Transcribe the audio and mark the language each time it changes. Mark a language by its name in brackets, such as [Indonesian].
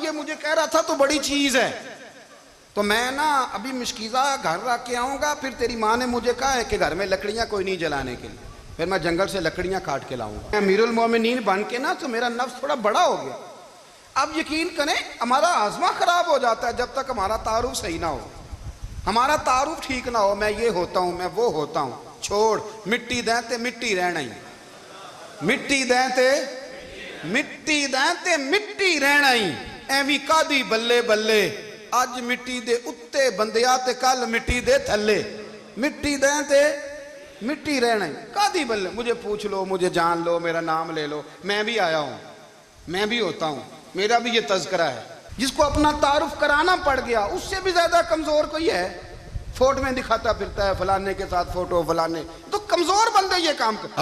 [Urdu] یہ مجھے کہہ رہا تھا تو بڑی چیز ہے تو میں نا ابھی مشکیزہ گھر رکھ کے آؤں گا، پھر تیری ماں نے مجھے کہا ہے کہ گھر میں لکڑیاں کوئی نہیں جلانے کے لیے، پھر میں جنگل سے لکڑیاں کاٹ کے لاؤں گا. امیر المومنین بن کے نا تو میرا نفس تھوڑا بڑا ہو گیا. اب یقین کریں ہمارا ہاضمہ خراب ہو جاتا ہے جب تک ہمارا تعارف صحیح نہ ہو، ہمارا تعارف ٹھیک نہ ہو. میں یہ ہوتا ہوں، میں وہ ہوتا ہوں. [Punjabi] چھوڑ مٹی دیں تے مٹی رہنا ہی، مٹی دیں تے مٹی دیں تے مٹی رہنا ہی. ایویں کادی بلے بلے اج مٹی دے اتے بندیا تے کل مٹی دے تھلے. مٹی دیں تے مٹی رہنا ہی کادی بلے. [Urdu] مجھے پوچھ لو، مجھے جان لو، میرا نام لے لو، میں بھی آیا ہوں، میں بھی ہوتا ہوں، میرا بھی یہ تذکرہ ہے. جس کو اپنا تعارف کرانا پڑ گیا اس سے بھی زیادہ کمزور کوئی ہے؟ فوٹو میں دکھاتا پھرتا ہے فلانے کے ساتھ فوٹو، فلانے تو کمزور بندے یہ کام کر.